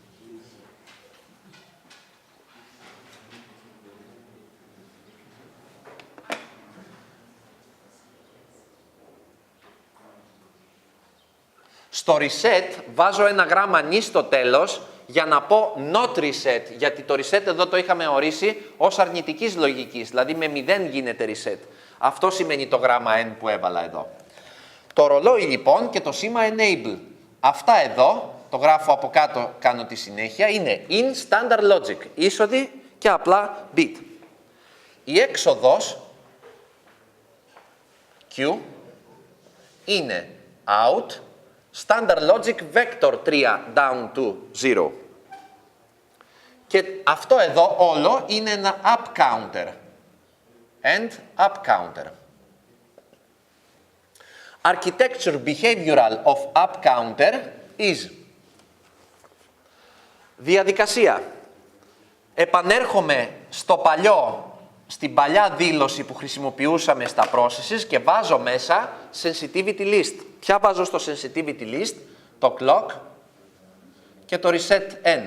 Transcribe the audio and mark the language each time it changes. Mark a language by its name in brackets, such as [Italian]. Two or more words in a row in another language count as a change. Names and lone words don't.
[Greek] Στο reset βάζω ένα γράμμα νη στο τέλος για να πω [English] not reset, [Greek] γιατί το reset εδώ το είχαμε ορίσει ως αρνητικής λογικής, δηλαδή με 0 γίνεται reset. Αυτό σημαίνει το γράμμα N που έβαλα εδώ. Το ρολόι λοιπόν και το σήμα enable. Αυτά εδώ, το γράφω από κάτω, κάνω τη συνέχεια, είναι [English] in standard logic, [Greek] είσοδη και απλά bit. Η έξοδος Q είναι [English] out, standard logic vector 3 down to 0. [Greek] Και αυτό εδώ όλο είναι ένα [English] up counter. And up counter. Architecture behavioral of up counter is. [Greek] Διαδικασία. Επανέρχομαι στην παλιά δήλωση που χρησιμοποιούσαμε στα processes και βάζω μέσα [English] sensitivity list. [Greek] Ποια βάζω στο [English] sensitivity list? [Greek] Το clock και το reset n.